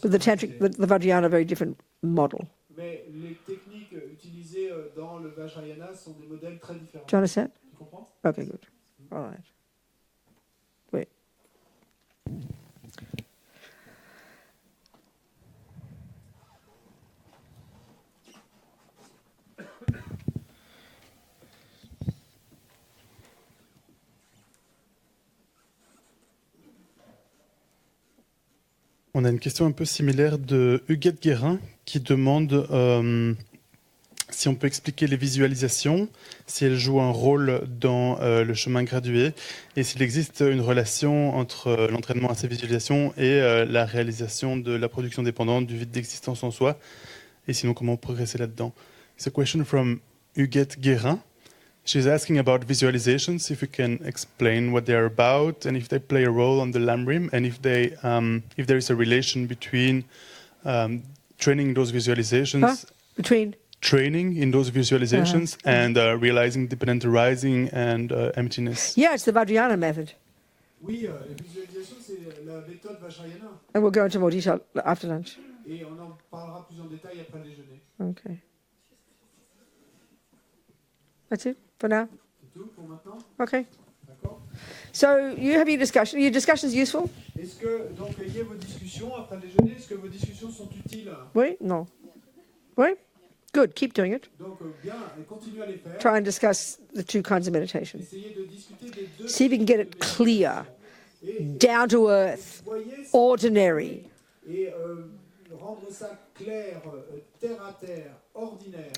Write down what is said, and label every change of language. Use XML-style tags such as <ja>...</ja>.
<en>But the tantric, the Vajrayana, are a very different model.</en> <fr>Mais les techniques utilisées dans le Vajrayana sont des modèles très différents.</fr> <en>Do you understand?</en> <fr>Tu comprends?</fr> <en>Okay, good. All right. Wait.</en> <fr>On a une question un peu similaire de Huguette Guérin qui demande si on peut expliquer les visualisations, si elles jouent un rôle dans le chemin gradué et s'il existe une relation entre l'entraînement à ces visualisations et la réalisation de la production dépendante du vide d'existence en soi et sinon comment progresser là-dedans.</fr> <en>It's a question from Huguette Guérin. She's asking about visualizations, if you can explain what they are about and if they play a role on the Lamrim and if there is a relation between training those visualizations, Between? training in those visualizations and realizing dependent arising and emptiness. Yeah, it's the Vajrayana method.</en> <fr>Oui, la visualisation, c'est la méthode Vajrayana.</fr> <en>And we'll go into more detail after lunch.</en> <fr>Et on en parlera plus en détail après le déjeuner.</fr> <en>Okay. That's it for now?</en> <fr>C'est tout pour maintenant?</fr> <en>Okay.</en> <fr>D'accord?</fr> <en>So you have your discussion. Your discussion's useful?</en> <fr>Est-ce que, donc, ayez vos discussions après le déjeuner, est-ce que vos discussions sont utiles? Oui? Non. Oui?</fr> <en>Good. Keep doing it.</en> <fr>Donc, bien, continuez à les faire.</fr> <en>Try and discuss the two kinds of meditation.</en> <fr>Essayez de discuter des deux.</fr> <en>See if you can get it clear,</en> <fr>Et</fr> <en>down to earth,</en> <fr>voyez</fr> <en>ordinary.</en> <fr>et rendre ça clair, terre à terre, ordinaire.</fr>